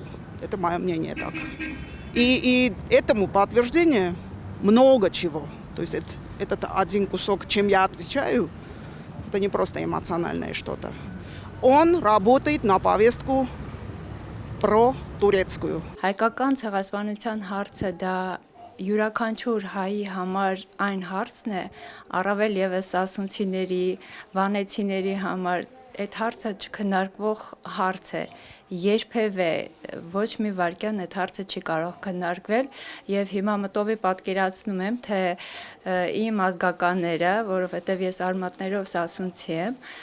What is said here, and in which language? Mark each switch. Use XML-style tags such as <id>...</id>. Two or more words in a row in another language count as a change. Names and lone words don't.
<ru>Это мое мнение так. И этому подтверждение много чего. То есть этот один кусок, чем я отвечаю, это не просто эмоциональное что-то. Он работает на повестку pro-турецкую.</ru> <hy>Հայկական ցեղասպանության հարցը դա յուրաքանչյուր հայի համար այն հարցն է, առավել եւս ասունցիների, վանեցիների համար այդ հարցը չքննարկվող հարց է։ Երբևէ ոչ մի վարքյան այդ հարցը չի կարող քննարկվել եւ հիմա մտովի պատկերացնում եմ թե իմ ազգականները, որովհետեւ ես արմատներով սասունցի եմ,</hy>